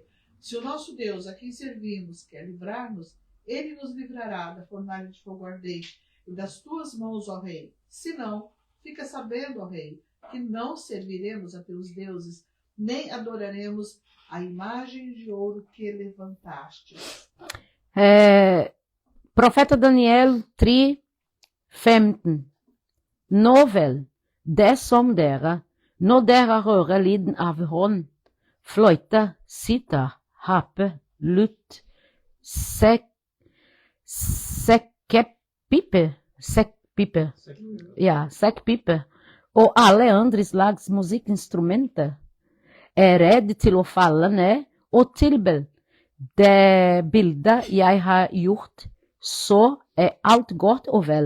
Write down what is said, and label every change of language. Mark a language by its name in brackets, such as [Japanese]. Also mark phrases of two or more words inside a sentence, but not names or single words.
[Portuguese] Se o nosso Deus, a quem servimos, quer livrar-nos, ele nos livrará da fornalha de fogo ardente e das tuas mãos, ó rei. Se não, fica sabendo, ó rei, que não serviremos a teus deuses, nem adoraremos a imagem de ouro que levantaste. Profeta Daniel 3, 15. [Norwegian] Nå vel, det som dere, når dere hører lyden av hånd, fløyte, sitar, harpe, lutt, sekkpipe, og alle andre slags musikkinstrumenter, er redd til å falle ned og tilbe det bildet jeg har gjort, så er alt godt og vel.